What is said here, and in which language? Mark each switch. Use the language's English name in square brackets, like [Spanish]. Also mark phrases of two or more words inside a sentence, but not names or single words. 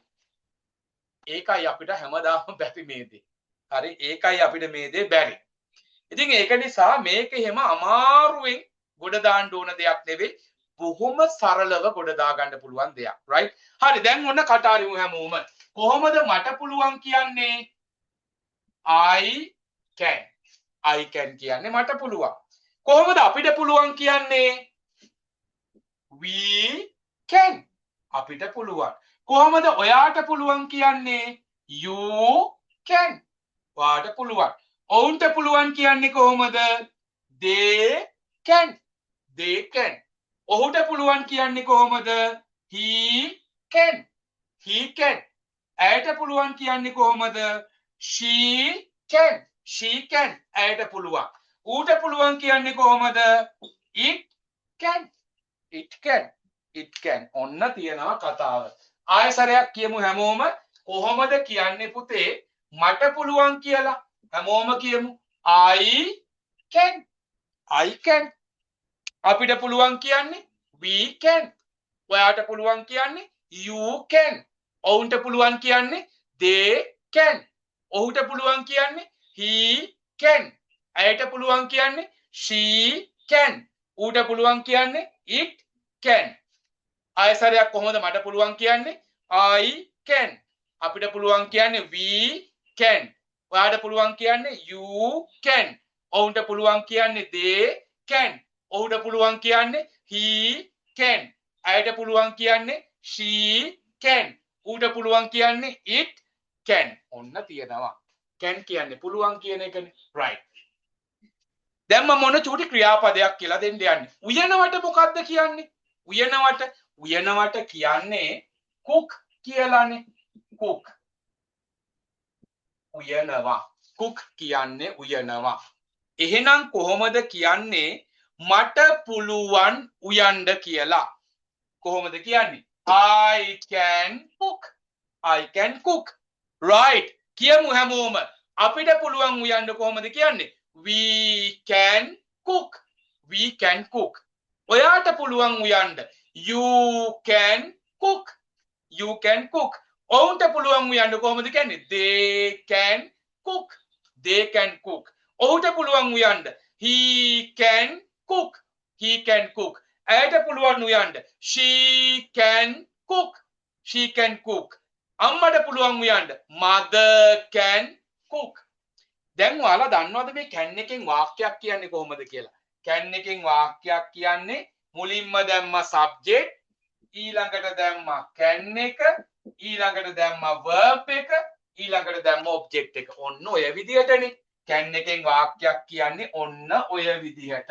[Sinhala] ඒකයි අපිට හැමදාම බැරි මේ දේ. හරි? ඒකයි අපිට මේ දේ බැරි. ඉතින් ඒක නිසා මේක එහෙම අමාරුවෙන් ගොඩ දාන්න ඕන දෙයක් නෙවෙයි. බොහොම සරලව ගොඩ දා ගන්න පුළුවන් දෙයක්. right? හරි දැන් ඔන්න කට අරිමු හැමෝම. කොහොමද මට පුළුවන් කියන්නේ? [English] I can. I can [Sinhala] කියන්නේ මට පුළුවන්. කොහොමද අපිට පුළුවන් කියන්නේ? [English] We can. [Sinhala] අපිට පුළුවන්. කොහොමද ඔයාට පුළුවන් කියන්නේ? [English] You can. [Sinhala] ඔයාට පුළුවන්. ඔවුන්ට පුළුවන් කියන්නේ කොහොමද? [English] They can. They can. [Sinhala] ඔහුට පුළුවන් කියන්නේ කොහොමද? [English] He can. He can. [Sinhala] ඇයට පුළුවන් කියන්නේ කොහොමද? [English] She can. She can. [Sinhala] ඇයට පුළුවන්. ඌට පුළුවන් කියන්නේ කොහොමද? [English] It can. It can. It can. [Sinhala] ඔන්න තියෙනවා කතාව. ආයෙ සැරයක් කියමු හැමෝම. කොහොමද කියන්නේ පුතේ මට පුළුවන් කියලා? හැමෝම කියමු. [English] I can. I can. [Sinhala] අපිට පුළුවන් කියන්නේ [English] we can. [Sinhala] ඔයාට පුළුවන් කියන්නේ [English] you can. [Sinhala] ඔවුන්ට පුළුවන් කියන්නේ [English] they can. [Sinhala] ඔහුට පුළුවන් කියන්නේ [English] he can. [Sinhala] ඇයට පුළුවන් කියන්නේ [English] she can. [Sinhala] ඌට පුළුවන් කියන්නේ [English] it can. [Sinhala] ආයසරයක් කොහොමද මට පුළුවන් කියන්නේ [English] I can. [Sinhala] අපිට පුළුවන් කියන්නේ [English] we can. [Sinhala] ඔයාට පුළුවන් කියන්නේ [English] you can. [Sinhala] ඔවුන්ට පුළුවන් කියන්නේ [English] they can. [Sinhala] ඔහුට පුළුවන් කියන්නේ [English] he can. [Sinhala] ඇයට පුළුවන් කියන්නේ [English] she can. [Sinhala] ඌට පුළුවන් කියන්නේ [English] it can. [Sinhala] ඔන්න තියෙනවා. can කියන්නේ පුළුවන් කියන එකනේ. right. දැන් මම මොන චූටි ක්‍රියාපදයක් කියලා දෙන්න යන්නේ. උයනවට මොකද්ද කියන්නේ? උයනවට කියන්නේ cook කියලානේ. cook. උයනවා. cook කියන්නේ උයනවා. එහෙනම් කොහොමද කියන්නේ මට පුළුවන් උයන්න කියලා? කොහොමද කියන්නේ? [English] I can cook. I can cook. right. [Sinhala] කියමු හැමෝම. අපිට පුළුවන් උයන්න කොහොමද කියන්නේ? [English] We can cook. We can cook. [Sinhala] ඔයාට පුළුවන් උයන්න. [English] You can cook. You can cook. [Sinhala] ඔවුන්ට පුළුවන් උයන්න කොහොමද කියන්නේ? [English] They can cook. They can cook. [Sinhala] ඔහුට පුළුවන් උයන්න. [English] He can cook. He can cook. [Sinhala] ඇයට පුළුවන් උයන්න. [English] She can cook. She can cook. [Sinhala] අම්මට පුළුවන් උයන්න. [English] Mother can cook. [Sinhala] දැන් ඔයාලා දන්නවද මේ can එකෙන් වාක්‍යයක් කියන්නේ කොහොමද කියලා? can එකෙන් වාක්‍යයක් කියන්නේ මුලින්ම දැම්මා subject, ඊළඟට දැම්මා can එක, ඊළඟට දැම්මා verb එක, ඊළඟට දැම්මා object එක. ඔන්න ඔය විදිහටනේ can එකෙන් වාක්‍යයක් කියන්නේ ඔන්න ඔය විදිහට.